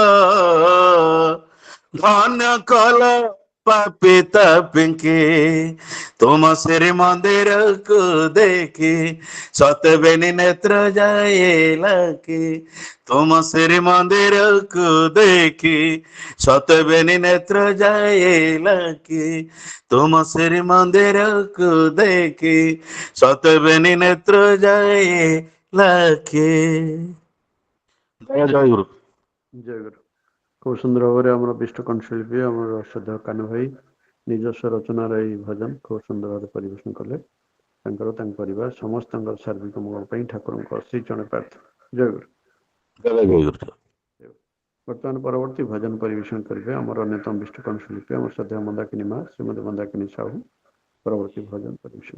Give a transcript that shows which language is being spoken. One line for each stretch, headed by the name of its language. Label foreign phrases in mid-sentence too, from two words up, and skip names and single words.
Odia: ଧନ୍ୟ କଲ ପାପୀ ତାପିଙ୍କି ତୁମ ଶ୍ରୀ ମନ୍ଦିରକୁ ଦେଖି ସତେବେନି ନେତ୍ର ଯାଏଲାକି ତୁମ ଶ୍ରୀ ମନ୍ଦିରକୁ ଦେଖି ସତେବେନି ନେତ୍ର ଯାଏଲାକି ତୁମ ଶ୍ରୀ ମନ୍ଦିରକୁ ଦେଖି ସତେବେନି ନେତ୍ର ଯାଏଲାକି ଜୟ ଗୁରୁ। ଜୟ ଗୁରୁ। ଖୁବ ସୁନ୍ଦର ଭାବେ ଆମର ବିଷ୍ଟ କଣ୍ଠଶିଳ୍ପୀ ଆମର ଶ୍ରଦ୍ଧେୟ କାନୁ ଭାଇ ନିଜସ୍ୱ ରଚନାର ଏହି ଭଜନ ଖୁବ ସୁନ୍ଦର ଭାବେ ପରିବେଷଣ କଲେ ତାଙ୍କର ତାଙ୍କ ପରିବାର ସମସ୍ତଙ୍କର ସାର୍ବିକ ମଙ୍ଗଳ ପାଇଁ ଠାକୁରଙ୍କ ଶ୍ରୀ ଚରଣ ପ୍ରାର୍ଥନା। ଜୟ ଗୁରୁ। ବର୍ତ୍ତମାନ ପରବର୍ତ୍ତୀ ଭଜନ ପରିବେଷଣ କରିବେ ଆମର ଅନ୍ୟତମ ବିଷ୍ଟ କଣ୍ଠଶିଳ୍ପୀ ଆମର ଶ୍ରଦ୍ଧେୟ ମନ୍ଦାକିନୀ ମା ଶ୍ରୀମତୀ ମନ୍ଦାକିନୀ ସାହୁ ପରବର୍ତ୍ତୀ ଭଜନ ପରିବେଷଣ।